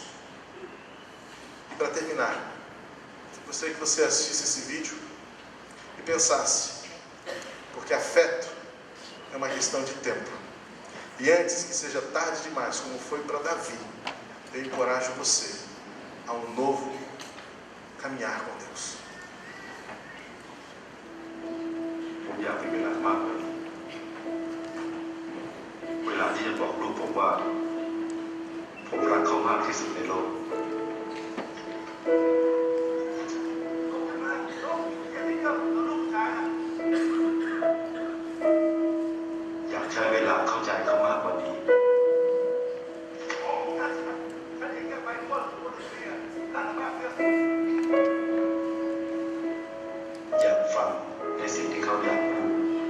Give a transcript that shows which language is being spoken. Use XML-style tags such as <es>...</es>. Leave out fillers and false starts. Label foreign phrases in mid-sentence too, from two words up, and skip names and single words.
<pt>E para terminar, gostaria que você assistisse esse vídeo e pensasse, porque afeto é uma questão de tempo, e antes que seja tarde demais, como foi para Davi, eu encorajo você a um novo caminhar com Deus.</pt> <th>ผมอยากมีเวลามากกว่านี้เวลาที่จะบอกลูกผมว่าผมรักเขามากที่สุดในโลก อยากใช้เวลาเข้าใจเขามากกว่านี้อยากฟังในสิ่งที่เขาอยากพูด</th>